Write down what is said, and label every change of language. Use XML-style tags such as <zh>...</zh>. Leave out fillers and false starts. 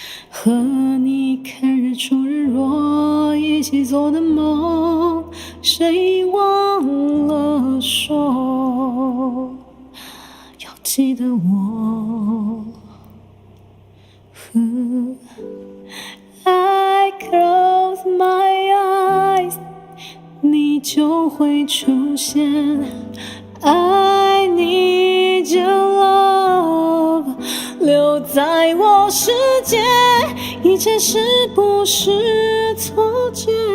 <zh>和你看日出日落，一起做的梦，谁忘了说要记得我。</zh> <en>I close my eyes，</en> <zh>你就会出现。</zh> <en>I need your love，</en> <zh>留在我世界，一切是不是错觉？</zh>